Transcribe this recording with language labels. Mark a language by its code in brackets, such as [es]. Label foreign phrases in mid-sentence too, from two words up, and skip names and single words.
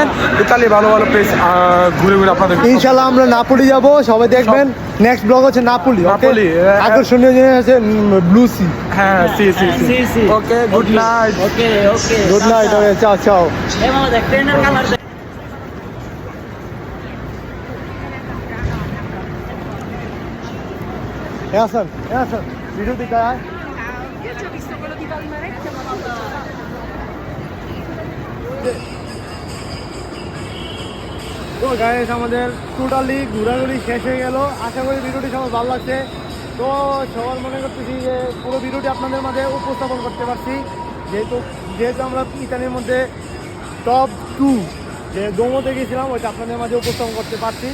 [bn] ইতালি ভালো ভালো পেজ ঘুরে ঘুরে আপনাদের ইনশাআল্লাহ আমরা নাপোলি যাব, সবাই দেখবেন। [en] next blog [bn] হচ্ছে নাপোলি। নাপোলি, আকর্ষণীয় জিনিস আছে [en] blue sea. yes, see. okay, good night. okay okay, good night. okay, [it] ciao ciao. [bn] এই মামা দেখ ট্রেনের কালার। Hasan, video di kaya? [it] Io ci ho visto quello di Valmarecchia, ma non [bn] তো গাইস, আমাদের টোটালি ঘোরাঘুরি শেষ হয়ে গেল। আশা করি ভিডিওটি সবার ভালো লাগছে। তো সবার মনে করতেছি যে পুরো ভিডিওটি আপনাদের মাঝে উপস্থাপন করতে পারছি, যেহেতু আমরা ইতালির মধ্যে টপ 2 যে দোমোতে গেছিলাম ওইটা আপনাদের মাঝে উপস্থাপন করতে পারছি।